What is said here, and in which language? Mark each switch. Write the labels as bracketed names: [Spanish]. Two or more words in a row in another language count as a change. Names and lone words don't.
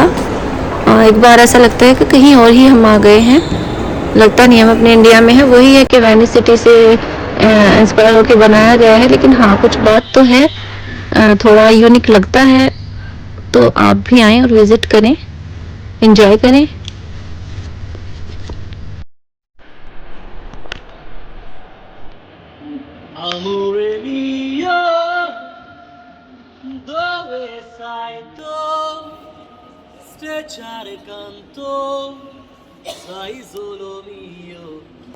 [Hindi] एक बार ऐसा लगता है कि कहीं और ही हम आ गए हैं। लगता नहीं हम अपने इंडिया में है। वही है कि वेनिस सिटी से इंस्पायर होकर बनाया गया है, लेकिन हाँ कुछ बात तो है, थोड़ा यूनिक लगता है। तो आप भी आएँ और विज़िट करें, एंजॉय करें। [Italian] Amore mio, dove sei tu? Strecciare canto, sei solo mio.